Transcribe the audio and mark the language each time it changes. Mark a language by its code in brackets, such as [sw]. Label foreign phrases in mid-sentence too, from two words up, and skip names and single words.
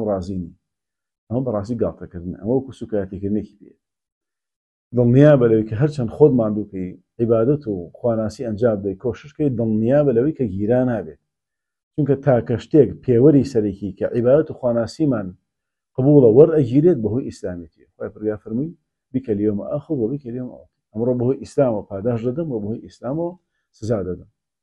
[ckb] ڕازی نی ئەمە بەڕاستی گاڵتەکردن ئەمە وەکو سوکایەتیکردنێکی پێیە دڵنیا بە لەوەی کە هەرچەند خۆت ماندووکەی عیبادەت و خواناسی ئەنجام بدەی کۆششکەی دڵنیا بە لەوەی کە گیرا نابێت چونکە تاکە شتێک پێوەری سەرێکی کە عیبادەت و خواناسیمان قبوڵە وەرئەگیرێت بەهۆی ئیسلامیەتی خوای پەروەردگار فەرمووی [ar] بک اليوم آخذ وبک اليوم أعطي [ckb] ئەمڕۆ بەهۆی ئیسلامەوە پاداش دەدەم و بەهۆی ئیسلامەوە سزا دەدەم